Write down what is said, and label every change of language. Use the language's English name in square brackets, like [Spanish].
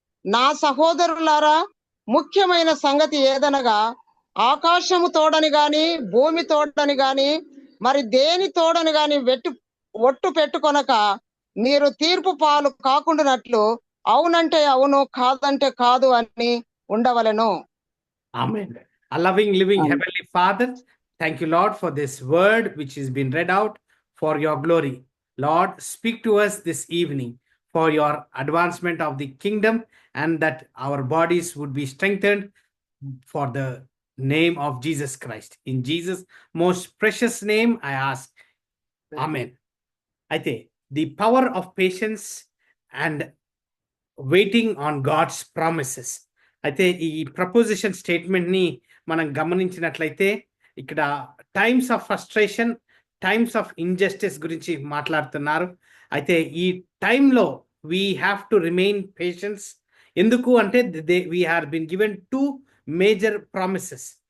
[Telugu] నా సహోదరులారా, ముఖ్యమైన సంగతి ఏదనగా ఆకాశము తోడని గాని భూమి తోడని గాని మరి దేని తోడని గాని ఒట్టు పెట్టుకొనక మీరు తీర్పు పాలు కాకుండానట్లు అవునంటే అవును, కాదంటే కాదు అని ఉండవలెను. [English] Amen. A loving, living Heavenly Father, thank you, Lord, for this word which has been read out for your glory. Lord, speak to us this evening for your advancement of the kingdom, and that our bodies would be strengthened for the name of Jesus Christ. In Jesus' most precious name, I ask. Amen. [Telugu] అయితే [English] the power of patience and waiting on God's promises. [Telugu] అయితే ఈ preposition స్టేట్మెంట్ని మనం గమనించినట్లయితే ఇక్కడ [English] times of frustration, times of injustice [Telugu] గురించి మాట్లాడుతున్నారు. అయితే ఈ టైంలో [English] We have to remain patience. [Telugu] ఎందుకు అంటే [English] We have been given 2 major promises.